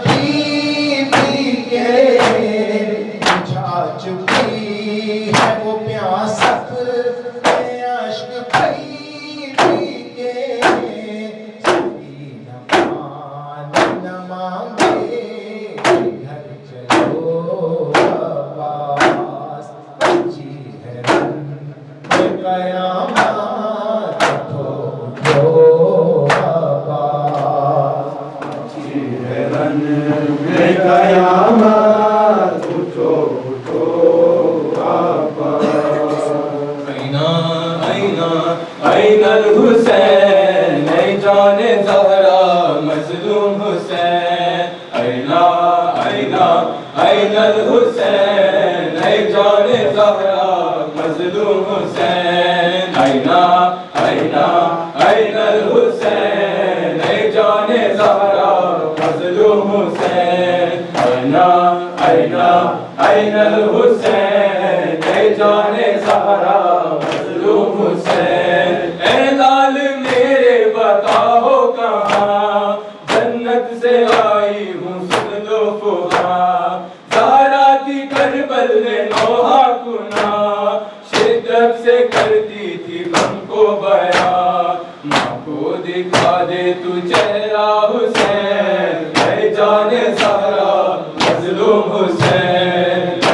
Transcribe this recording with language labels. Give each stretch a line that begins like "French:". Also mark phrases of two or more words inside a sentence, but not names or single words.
Urdu: پی پی کے بجھا چکی ہے وہ پیاس اپنے اشک پی پی کے سبھی نہ مانگے گھر چلو عباس جی ہے قیامت اٹھو عباس جی ہے رن میں قیامت اٹھو اٹھو عباس
Arabic: این الحسین
Urdu: ای جان زہرا مظلوم حسین
Arabic: این الحسین
Urdu: ای جان زہرا مظلوم حسین این
Arabic: الحسین
Urdu: ای جان زہرا مظلوم حسین این الحسین ای جان زہرا مظلوم حسین اے لال میرے بتاؤ کہاں جنت سے آئی ہوں سن لو فہاں زہرا کی کربل نے نوحہ کنا شدت سے کرتی تھی غم کو بیان ماں کو دکھا دے تو چہرہ حسین اے جان زہرا مظلوم حسین